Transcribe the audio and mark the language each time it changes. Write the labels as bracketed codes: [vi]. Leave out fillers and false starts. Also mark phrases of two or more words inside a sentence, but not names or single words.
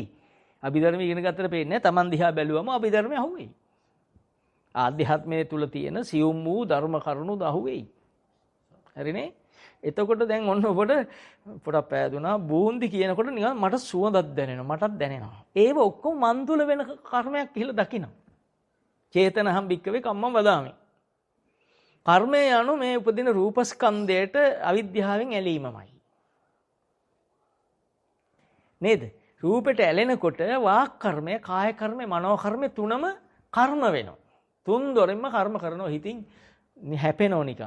[si] අභිධර්ම ඉගෙන ගත්තට පේන්නේ තමන් දිහා බැලුවම අභිධර්මය අහුවෙයි. ආධ්‍යාත්මයේ තුල තියෙන සියුම් වූ ධර්ම කරුණු දහුවෙයි. හරිනේ? එතකොට දැන් ඔන්න ඔබට පොඩක් පෑදුනා බූන්දි කියනකොට නිකන් මට සුවඳක් දැනෙනවා මටත් දැනෙනවා. ඒව ඔක්කොම මන් තුල වෙන කර්මයක් කියලා දකිනවා. [pi] චේතනහම් භික්කවේ කම්මං වදාමි. [si] කර්මය යනු මේ උපදින රූපස්කන්ධයට අවිද්‍යාවෙන් ඇලීමමයි. නේද? රූපෙට ඇලෙනකොට වාක් කර්මය, කාය කර්මය, මනෝ කර්මය තුනම කර්ම වෙනවා. තුන් දොරින්ම කර්ම කරනවා. හිතින් හැපෙනෝ නිකන්.